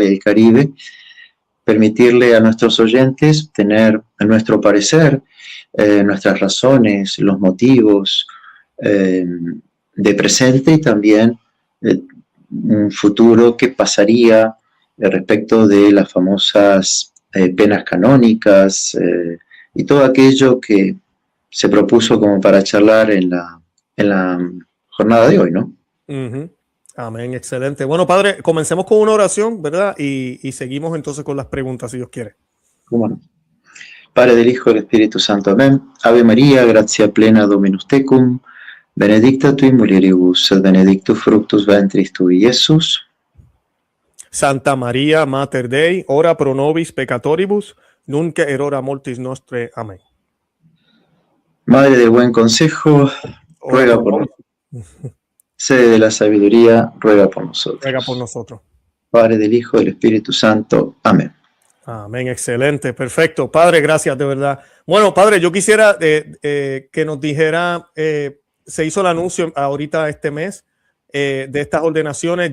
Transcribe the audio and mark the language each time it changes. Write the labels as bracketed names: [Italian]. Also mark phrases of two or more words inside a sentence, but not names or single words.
[Spanish] el Caribe, permitirle a nuestros oyentes tener nuestro parecer, nuestras razones, los motivos de presente y también un futuro que pasaría respecto de las famosas penas canónicas y todo aquello que se propuso como para charlar en la jornada de hoy, ¿no? Uh-huh. Amén, excelente. Bueno, padre, comencemos con una oración, ¿verdad? Y seguimos entonces con las preguntas, si Dios quiere. ¿Cómo no? Padre, del Hijo y del Espíritu Santo, amén. [Latin] Ave María, gratia plena Dominus tecum, benedicta tu in mulieribus, et benedictus fructus ventris tui, Jesús. Santa María, Mater Dei, ora pro nobis peccatoribus, nunc et hora mortis nostre. [Spanish] Amén. Madre de buen consejo, ruega por nosotros. Sede de la sabiduría, ruega por nosotros. Ruega por nosotros. Padre, del Hijo y del Espíritu Santo. Amén. Amén, excelente, perfecto. Padre, gracias de verdad. Bueno, padre, yo quisiera que nos dijera, se hizo el anuncio ahorita este mes de estas ordenaciones.